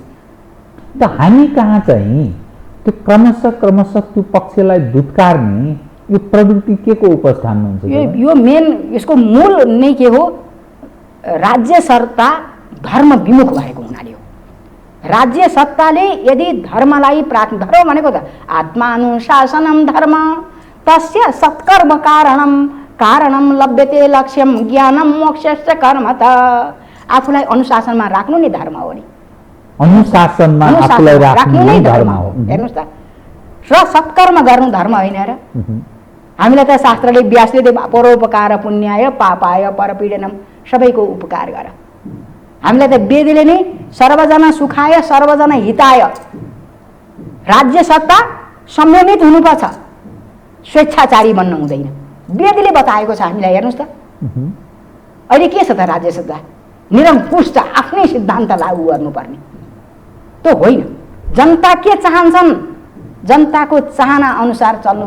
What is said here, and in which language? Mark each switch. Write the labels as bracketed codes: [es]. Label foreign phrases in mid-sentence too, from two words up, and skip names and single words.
[ne] त हामी कहाँ चाहिँ त्यो क्रमशः त्यो पक्षलाई दुत्कार्ने यो प्रवृत्ति के को उपस्थान हुन्छ? यो मेन यसको मूल नै के हो? राज्य सत्ता धर्म विमुख भएको हुनाले हो। राज्य सत्ताले यदि धर्मलाई प्राथमिक, धर्म भनेको त [sa] आत्मानुशासनम धर्म तस्य सत्कर्म कारणम लभ्यते लक्ष्यम ज्ञानम मोक्षस्य कर्म त। [ne] आफूलाई अनुशासनमा राख्नु नै धर्म हो नि। अनुशासनमा आफूलाई राख्नु नै धर्म हो। हेर्नुहोस् त, र सत्कर्म गर्नु धर्म होइन र? हामीलाई त शास्त्रले व्यासले [sa] परोपकार पुण्याय पापाय परपीडनम, [ne] सबैको उपकार गर। हामीलाई त वेदले नै [sa] सर्वजना सुखाय सर्वजना हिताय, [ne] राज्य सत्ता संयमित हुनुपर्छ, स्वेच्छाचारी बन्न हुँदैन, वेदले बताएको छ हामीलाई। हेर्नुहोस् त अहिले के छ त? राज्य सत्ता निरङ्कुश छ, आफ्नै सिद्धान्त लागू गर्नुपर्ने त्यो होइन। जनता के चाहन्छन्, जनताको चाहना अनुसार चल्नु।